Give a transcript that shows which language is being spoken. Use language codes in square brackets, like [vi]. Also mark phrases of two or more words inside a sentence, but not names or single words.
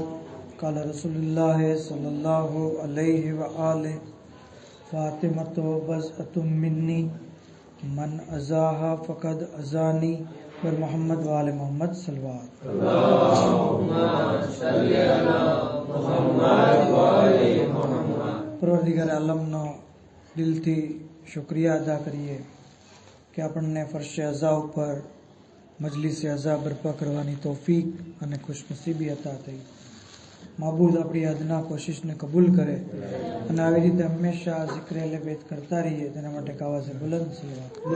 [ar] قال رسول الله صلى الله عليه وآله فاطمة بضعة مني من أذاها فقد أذاني. پر محمد وآل محمد صلوات. اللهم صل على محمد وعلى محمد. [ur] پروردگار عالم [gu] નો દિલથી શુક્રિયા અદા કરીએ કે આપણને ફરશ અઝા ઉપર મજલિસ અઝા બરપા કરવાની તૌફીક અને ખુશનસીબી અતા થઈ. માબૂદ આપણી અદના કોશિશને કબૂલ કરે અને આવી રીતે હંમેશા ઝિક્ર અહલે બેત કરતા રહીએ તેના માટે આવાઝે બુલંદ સલવાત.